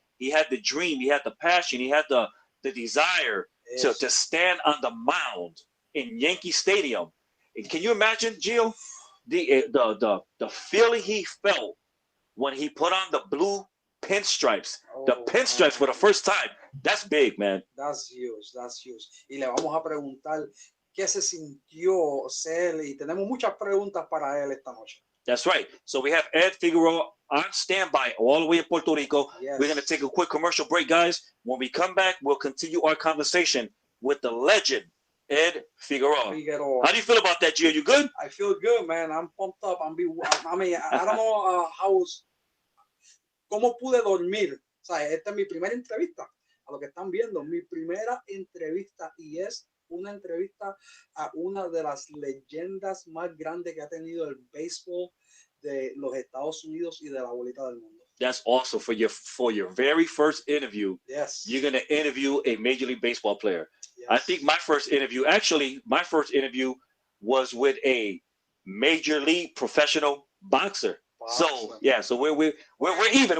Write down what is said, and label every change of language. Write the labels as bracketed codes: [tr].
[en] He had the dream, he had the passion, he had the desire to stand on the mound in Yankee Stadium. And can you imagine, Gio? the feeling he felt when he put on the blue pinstripes, the pinstripes for the first time. That's big, man. That's huge. That's huge. [es] Y le vamos a preguntar qué se sintió ser, y tenemos muchas preguntas para él esta noche. [en] That's right. So we have Ed Figueroa on standby all the way in Puerto Rico. Yes. We're going to take a quick commercial break, guys. When we come back, we'll continue our conversation with the legend, Ed Figueroa. How do you feel about that, Gio? You good? I feel good, man. I'm pumped up. I mean, I don't know [es] cómo pude dormir. O sea, esta es mi primera entrevista. A lo que están viendo, mi primera entrevista, y es una entrevista a una de las leyendas más grandes que ha tenido el béisbol de los Estados Unidos y de la bolita del mundo. [en] That's also for your very first interview. Yes. You're going to interview a Major League Baseball player. Yes. I think my first interview was with a Major League professional boxer. So yeah, so we're even.